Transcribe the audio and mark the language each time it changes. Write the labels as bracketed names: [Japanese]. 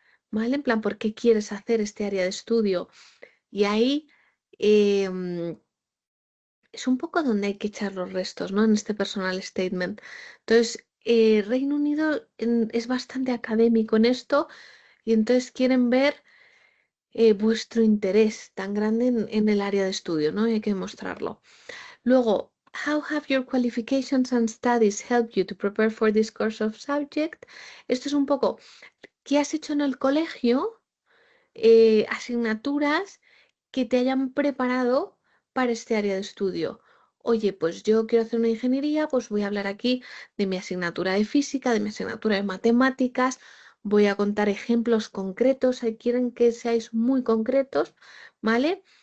[Spanish] ¿Vale? En plan, ¿por qué quieres hacer este área de estudio? Y ahí es un poco donde hay que echar los restos, ¿no? En este personal statement. Entonces, Reino Unido es bastante académico en esto y entonces quieren ver vuestro interés tan grande en el área de estudio, ¿no? Y hay que demostrarlo. [English] Luego, how have your qualifications and studies helped you to prepare for this course of subject? [Spanish] Esto es un poco, ¿qué has hecho en el colegio? Asignaturas que te hayan preparado para este área de estudio. Oye, pues yo quiero hacer una ingeniería, pues voy a hablar aquí de mi asignatura de física, de mi asignatura de matemáticas, voy a contar ejemplos concretos, ahí quieren que seáis muy concretos, ¿vale?